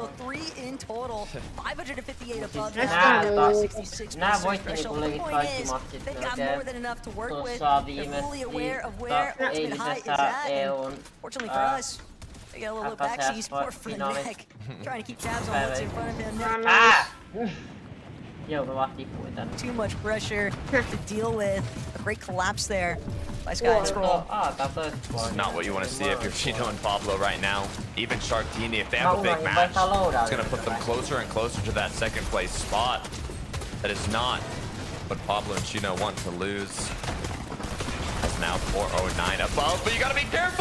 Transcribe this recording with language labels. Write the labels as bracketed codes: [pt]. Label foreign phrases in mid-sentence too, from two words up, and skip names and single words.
[en] 3 in total, 558 above that, 66 threshold. The point is, they've got more than enough to work with. They're fully aware of where Ultimate High is at. And fortunately for us, they got a little backseat support for the neck, trying to keep tabs on what's in front of him. [fi] Joo, mä vaan tippuin tänne. [en] Too much pressure to deal with. A great collapse there by Sky and Scroll. [fi] Tää toiset [en] This is [fi] puolella. [en] not what you want to see if you're Chino and Pablo right now. Even Sharktini, if they have a big match, it's going to put them closer and closer to that second place spot. That is not what Pablo and Chino want to lose. It's now 409 above, but you got to be careful.